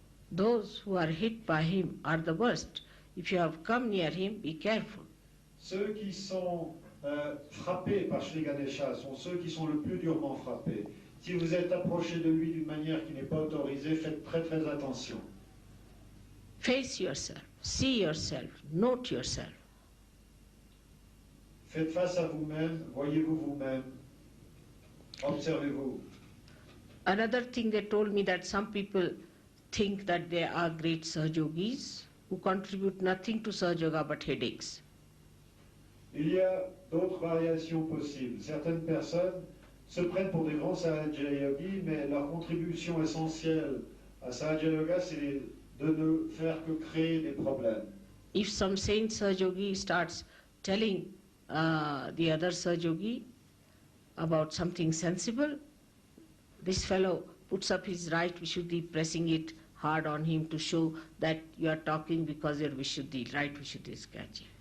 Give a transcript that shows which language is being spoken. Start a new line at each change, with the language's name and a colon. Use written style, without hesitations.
English: Those who are hit by him are the worst. If you have come near him, be careful.
French: Ceux qui sont frappés par Shri Ganesha sont ceux qui sont le plus durement frappés. Si vous êtes approché de lui d'une manière qui n'est pas autorisée, faites très attention.
English: Face yourself, see yourself, note yourself.
French: Faites face à vous-même, voyez-vous vous-même, observez-vous.
English: Another thing they told me that some people think that they are great Sahaja Yogis who contribute nothing to Sahaja Yoga but headaches.
French: Il y a d'autres variations possibles. Certaines personnes se prennent pour des grands Sahaja Yogis, mais leur contribution essentielle à Sahaja Yoga, c'est de ne faire que créer des problèmes.
English: If some saint Sahaja Yogi starts telling the other Sahaja Yogi about something sensible, this fellow puts up his right Vishuddhi, pressing it hard on him to show that you are talking because your Vishuddhi, right Vishuddhi is catchy.